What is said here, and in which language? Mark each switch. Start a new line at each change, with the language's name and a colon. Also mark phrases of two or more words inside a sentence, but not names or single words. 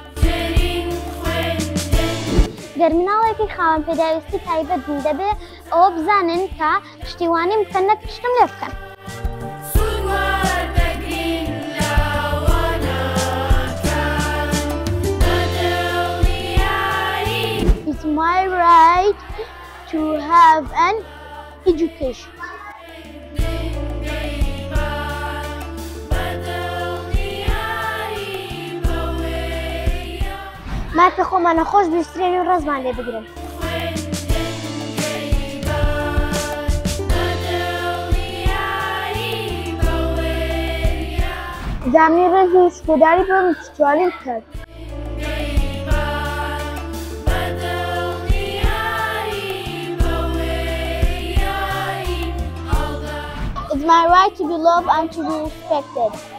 Central Kurdish: گەر مناڵێکی خاوەن پێداویستی تایبەت دەبێ ئەوە بزانن کە پشتیوانیم بکەن نەک پشتم لێ بکەن.
English: It's my right to have an education.
Central Kurdish: مافی خۆمانە خۆش بیسترێن و ڕێزمان لێ بگرن. دامنی ڕێز و سپۆداری بۆ پشتیوانیم بکات.
English: It's my right to be loved and to be respected.